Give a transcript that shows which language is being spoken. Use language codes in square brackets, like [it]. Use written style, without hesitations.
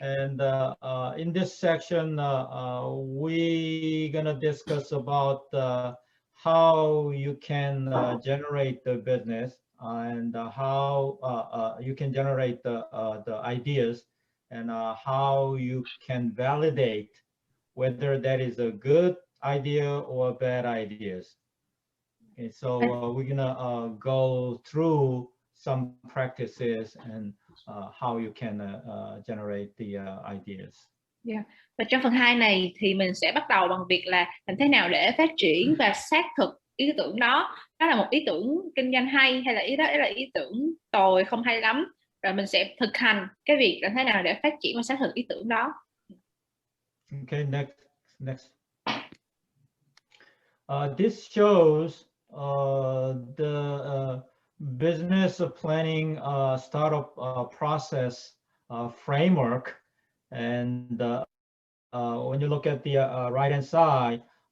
[en] And in this section, we're gonna discuss about how you can generate the business and how you can generate the ideas and how you can validate whether that is a good idea or bad ideas. Okay, so we're gonna go through some practices and how you can generate the ideas. Yeah. [vi] Và trong phần 2 này thì mình sẽ bắt đầu bằng việc là làm thế nào để phát triển và xác thực ý tưởng đó. Đó là một ý tưởng kinh doanh hay hay là đó là ý tưởng tồi không hay lắm. Rồi mình sẽ thực hành cái việc làm thế nào để phát triển và xác thực ý tưởng đó. [en] Okay, next. This shows the business planning startup process framework, and when you look at the right hand side,